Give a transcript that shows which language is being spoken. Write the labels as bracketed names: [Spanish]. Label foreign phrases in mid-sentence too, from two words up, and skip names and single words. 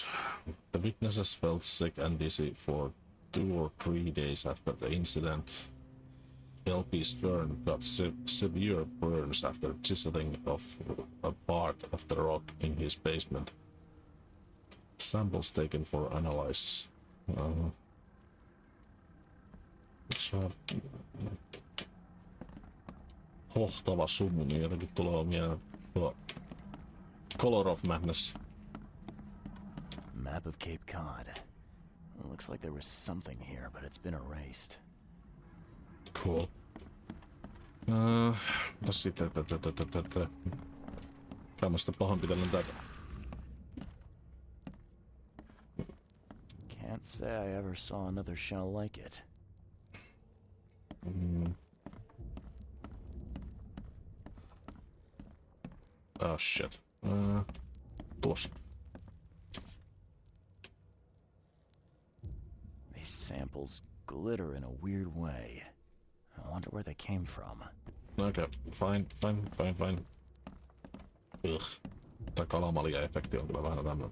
[English] The witnesses felt sick and dizzy for 2 or 3 days after the incident. L.P. Stern got severe burns after chiseling off a part of the rock in his basement. Samples taken for analysis. [Finnish] Hohtava sumu, niin jotenkin tulee mieleen tuo Color of Madness. [English] Map of Cape Cod. It looks like there was something here, but it's been erased. Cool. [Finnish] Mitäs sitten? Kai mä sitä pahoinpitelen tätä. [English] Can't say I ever saw another shell like it. Oh shit. [Finnish] Tuossa. [English] These samples glitter in a weird way. I wonder where they came from. Okay, fine. Ugh. [Finnish] Tää kalamalia-efekti on kyllä vähän tämmönen.